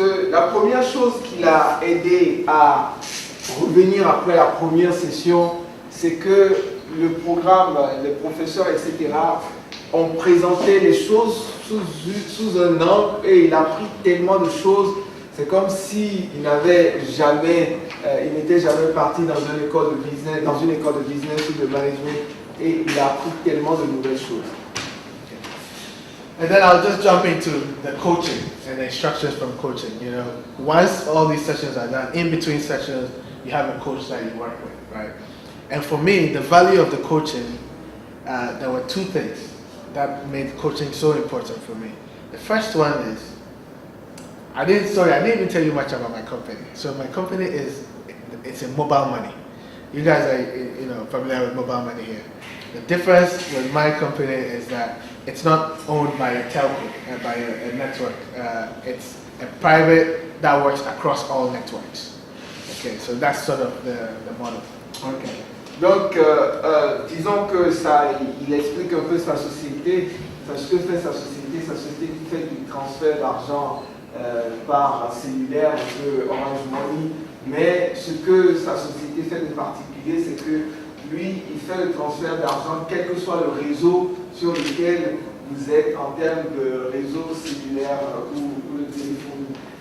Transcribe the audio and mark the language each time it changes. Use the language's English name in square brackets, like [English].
[French] La première chose qui l'a aidé à revenir après la première session, c'est que le programme, les professeurs, etc., ont présenté les choses sous un angle et il a appris tellement de choses. C'est comme s'il n'avait jamais, il n'était jamais parti dans une école de business, ou de management, et il a appris tellement de nouvelles choses. [English] And then I'll just jump into the coaching and the instructions from coaching. You know, once all these sessions are done, in between sessions, you have a coach that you work with, right? And for me, the value of the coaching, there were two things that made coaching so important for me. The first one is, I didn't even tell you much about my company. So my company it's in mobile money. You guys are, familiar with mobile money here. The difference with my company is that it's not owned by a telco, by a network. It's a private that works across all networks. Okay, so that's sort of the model. Okay. [French] Donc, disons que il explique un peu sa société, ce que fait sa société qui fait du transfert d'argent par cellulaire, un peu Orange Money, mais ce que sa société fait de particulier, c'est que lui, il fait le transfert d'argent quel que soit le réseau sur lequel vous êtes en termes de réseau cellulaire ou de téléphonie.